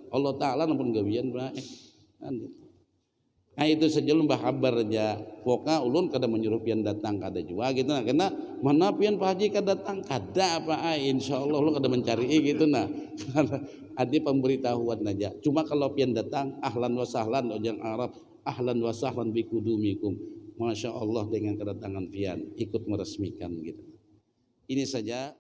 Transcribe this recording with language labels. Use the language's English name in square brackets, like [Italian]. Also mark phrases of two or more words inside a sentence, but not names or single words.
[Banjar] Allah Taala namun gawian baik. Nah itu saja lembah kabar aja. Pokoknya ulun kada menyuruh pian datang kada juga gitu nah. Karena mana pian Pak Haji kada datang kada apa insyaallah lu kada mencari gitu nah. Ada pemberitahuan aja. Cuma kalau pian datang [Arabic] أهلا وسهلا [Banjar] ojang Arab [Arabic] أهلا وسهلا بقدومكم. ما شاء الله [Banjar] dengan kedatangan pian ikut meresmikan gitu. Ini saja.